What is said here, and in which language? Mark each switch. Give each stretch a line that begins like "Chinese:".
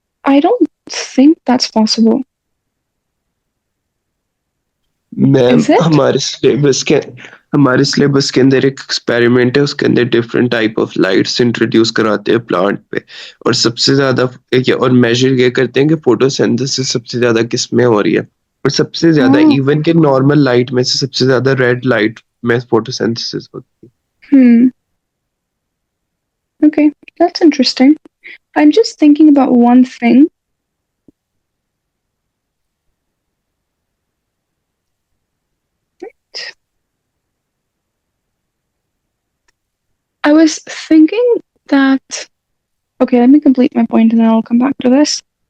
English: I don't think that's possible. Ma'am Is it?
Hindi: हमारे syllabus के अंदर एक एक्सपेरिमेंट है, उसके अंदर different type of lights introduce कराते हैं प्लांट पे, और सबसे ज्यादा और मेजर ये करते हैं कि फोटोसिंथेसिस सबसे ज्यादा किस में हो रही है, और सबसे ज्यादा
English: Oh.
Hindi: इवन के नॉर्मल लाइट में से सबसे ज्यादा रेड लाइट में फोटोसिंथेसिस होती है.
English: Okay, that's interesting. I'm just thinking about one thing. I was thinking that, okay, let me complete my point and then I'll come back to this.